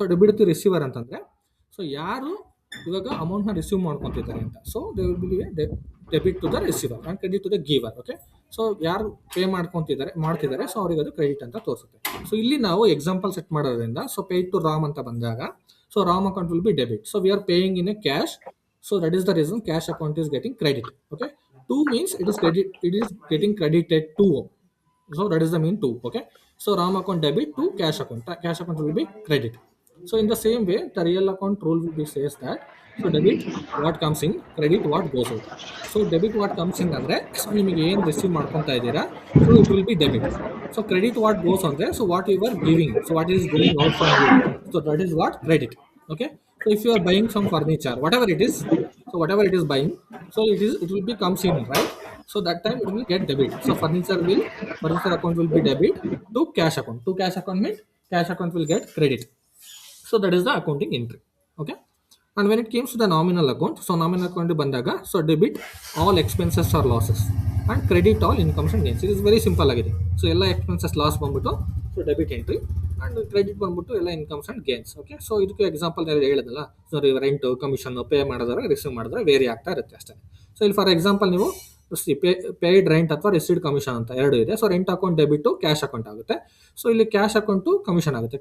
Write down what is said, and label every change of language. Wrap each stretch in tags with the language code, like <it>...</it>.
<kn>So debit the receiver ಅಂತಂದರೆ so ಯಾರು ಇವಾಗ ಅಮೌಂಟ್ನ ರಿಸೀವ್ ಮಾಡ್ಕೊತಿದ್ದಾರೆ ಅಂತ.</kn> <en>So they will be debit to the receiver and credit to the giver.</en> <kn>Okay, so ಯಾರು pay ಮಾಡ್ತಿದ್ದಾರೆ so ಅವ್ರಿಗೆ ಅದು ಕ್ರೆಡಿಟ್ ಅಂತ ತೋರಿಸುತ್ತೆ. ಸೊ ಇಲ್ಲಿ ನಾವು ಎಕ್ಸಾಂಪಲ್ ಸೆಟ್ ಮಾಡೋದ್ರಿಂದ ಸೊ ಪೇಯ್ಡ್ ಟು ರಾಮ್ ಅಂತ ಬಂದಾಗ so</kn> <en>Ram account will be debit. So we are paying in a cash. So that is the reason cash account is getting credit. Okay, 2 means it is getting credited to. So that is the mean 2. Okay, so RAM account debit to cash account will be credit. So in the same way the real account rule will be says that so debit what comes in, credit what goes out. So debit what comes in andre so</en> <kn>ನಿಮಗೆ ಏನು receive ಮಾಡ್ಕೊಂತಾ ಇದ್ದೀರಾ</kn> <en>so it will be debit. So credit what goes on there, so what you are giving, so what is going out from you, so that is what credit. Okay, so if you are buying some furniture, whatever it is, so whatever it is buying, so it will be comes in, right? So that time it will get debit. So furniture account will be debit to cash account. To cash account means cash account will get credit. So that is the accounting entry. Okay. And when it comes to the nominal account, so nominal account bandaga, so debit all expenses or losses and credit all incomes and gains. It is very simple agide.</en> <kn>So ಎಲ್ಲ expenses loss ಬಂದ್ಬಿಟ್ಟು so debit entry and credit ಬಂದ್ಬಿಟ್ಟು ಎಲ್ಲ incomes and gains. Okay, so ಇದಕ್ಕೆ example ಹೇಳಿದಲ್ಲ, so rent commission pay ಮಾಡಿದ್ರೆ receive ಮಾಡಿದ್ರೆ very ಆಗ್ತಾ ಇರುತ್ತೆ ಅಷ್ಟೇ. ಸೊ ಇಲ್ಲಿ ಫಾರ್ ಎಕ್ಸಾಂಪಲ್ ನೀವು ಪೇಯ್ಡ್ ರೆಂಟ್ ಅಥವಾ ರಿಸೀವ್ಡ್ ಕಮಿಷನ್ ಅಂತ ಎರಡು ಇದೆ. So rent account debit cash account ಆಗುತ್ತೆ. ಸೊ ಇಲ್ಲಿ ಕ್ಯಾಶ್ ಅಕೌಂಟು ಕಮಿಷನ್ ಆಗುತ್ತೆ.</kn>